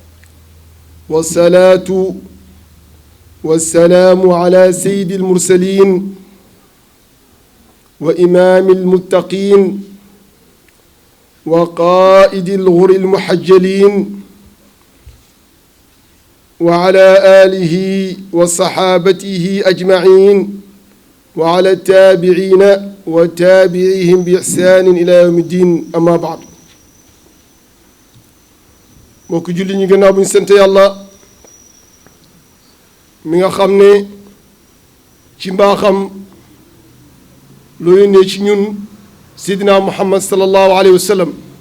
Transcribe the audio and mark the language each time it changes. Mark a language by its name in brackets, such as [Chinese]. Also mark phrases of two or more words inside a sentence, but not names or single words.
[Arabic] والصلاة والسلام على سيد المرسلين وإمام المتقين وقائد الغر المحجلين، وعلى آله وصحابته أجمعين، وعلى التابعين وتابعيهم بإحسان إلى يوم الدين. أما بعد، [Wolof] mbokk julli ñi gannaaw bu ñu sant yàlla mi nga xam ne ci mbaaxam loo yónnee ci ñun Seydina Muhammad [Arabic] صلى الله عليه وسلم.